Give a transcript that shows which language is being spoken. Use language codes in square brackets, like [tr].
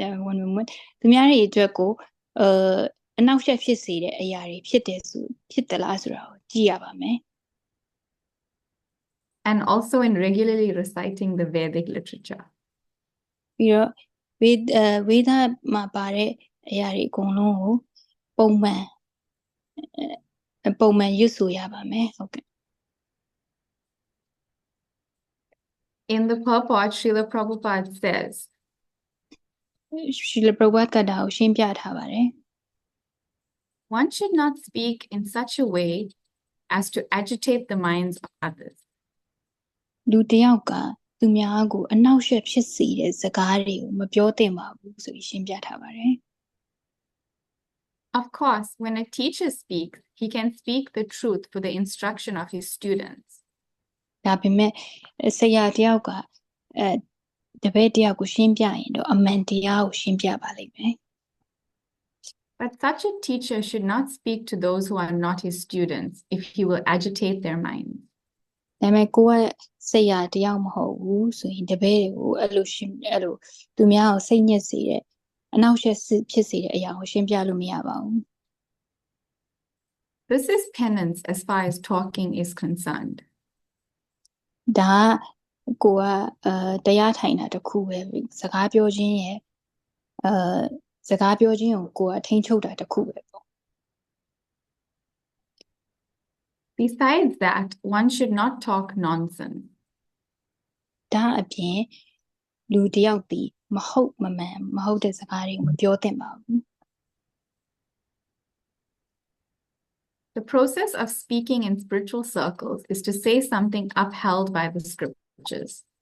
[en] one moment [my] သူများတွေအတွက်ကိုအနောက်ရှက်ဖြစ်စေတဲ့အရာတွေဖြစ်သလားဆိုတာကိုကြည့်ရပါမယ် [en] and also in regularly reciting the Vedic literature. [my] ပြီးတော့ဝေဒမှာပါတဲ့အရာတွေအကုန်လုံးကိုပုံမှန်ရွတ်ဆိုရပါမယ်ဟုတ်ကဲ့ [en] In the purport, Srila Prabhupada says, [my] ရှိလပရဝတ်ကတာကိုရှင်းပြထားပါတယ် [en] one should not speak in such a way as to agitate the minds of others. [my] လူတစ်ယောက်ကသူများကိုအနှောက်အယှက်ဖြစ်စေတဲ့စကားတွေကိုမပြောသင့်ပါဘူးဆိုပြီးရှင်းပြထားပါတယ် [en] Of course, when a teacher speaks, he can speak the truth for the instruction of his students. [my] ဒါပေမဲ့ဆရာတစ်ယောက်ကတပည့်တစ်ယောက်ကိုရှင်းပြရင်တော့အမှန်တရားကိုရှင်းပြပါလိမ့်မယ် [en] But such a teacher should not speak to those who are not his students if he will agitate their minds. [my] ဒါပေမဲ့ကိုကဆရာတစ်ယောက်မဟုတ်ဘူးဆိုရင်တပည့်တွေကိုအဲ့လိုသူများကိုစိတ်ညစ်စေတဲ့အနှောက်အယှက်ဖြစ်စေတဲ့အရာကိုရှင်းပြလို့မရပါဘူး [en] This is penance as far as talking is concerned. [my] ဒါကကိုကတရားထိုင်တာတစ်ခုပဲစကားပြောခြင်းရဲ့စကားပြောခြင်းကိုကိုကထိန်းချုပ်တာတစ်ခုပဲပေါ့ [en] Besides that, one should not talk nonsense. [my] ဒါအပြင်လူတစ်ယောက်ဒီမဟုတ်မမှန်မဟုတ်တဲ့စကားတွေကိုမပြောသင့်ပါဘူး [en] The process of speaking in spiritual circles is to say something upheld by the scriptures.